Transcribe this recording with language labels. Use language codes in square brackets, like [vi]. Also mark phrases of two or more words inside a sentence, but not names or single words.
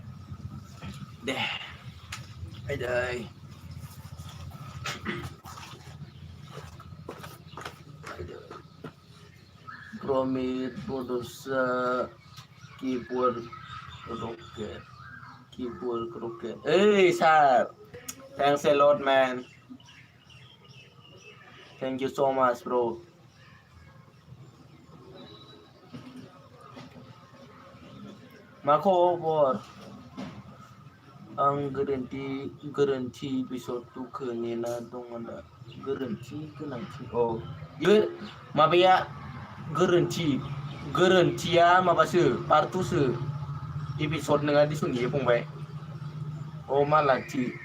[brx] दे फैदै [en] Promit Bodosa keyboard rocket. Hey sir, thanks a lot man. Thank you so much bro. [brx] मा खबर आं गोरोन्थि एपिसड 2खौ नेना दङ दा गोनांथि बे माबाया गोरोन्थिया माबासो पार्ट 2सो एपिसड नङा दिसुन बियो फंबाय अ मालाति